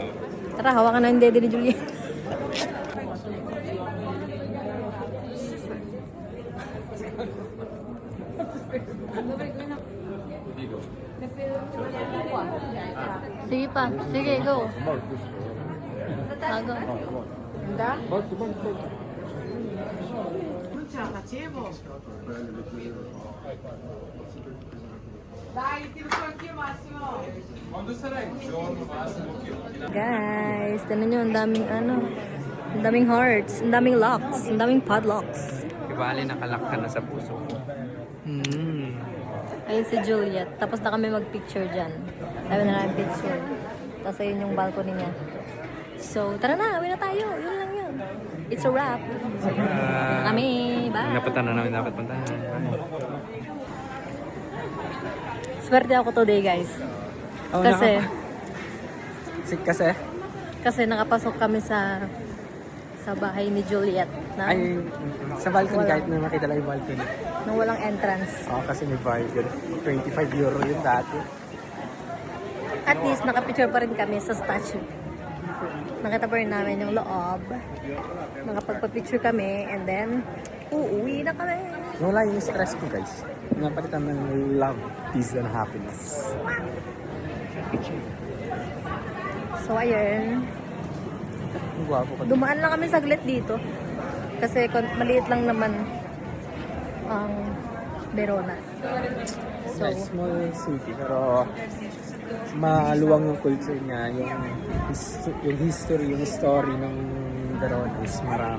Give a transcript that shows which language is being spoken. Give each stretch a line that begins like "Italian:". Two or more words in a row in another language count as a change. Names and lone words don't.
Filipino: Tara, hawakan na yung dede ni Juliet. Sige pa. Sige, go. Go. 같이 해보.
Italian: Dai, tiro su anch'io Massimo.
Filipino: Guys, tignan nyo, ang daming ano, ang daming hearts, ang daming locks, ang daming padlocks. Ibali, nakalak ka na sa puso. Ayun si Juliet. Tapos na kami mag-picture dyan. Sabi na namin picture. Tapos ayun yung balcony niya. So, tara na, uwi na tayo. Yun lang yun.
English: It's a wrap.
Filipino: Kami, bye. Napunta na namin dapat puntahan. Swerte ako today, guys. Oh, Kasi kasi nakapasok kami sa bahay ni Juliet na ay sa balcony Wala. kahit na makita lang yung balcony. nang walang entrance. Oo, kasi may bayad yun. 25 euro yung dati. At least, nakapicture pa rin kami sa statue. Nakita pa rin namin yung loob. Nakapagpa-picture kami
English: and then,
Filipino: uuwi na kami. Wala yung stress ko, guys. Napalitan ng
English: love, peace, and happiness.
Filipino: So, ayun. Ang gwapo ko. Dumaan lang kami saglit dito. Kasi maliit lang naman ang Verona. So,
English: Small city,
Filipino: pero maluwang yung culture niya, yung history, yung story ng Verona is marami.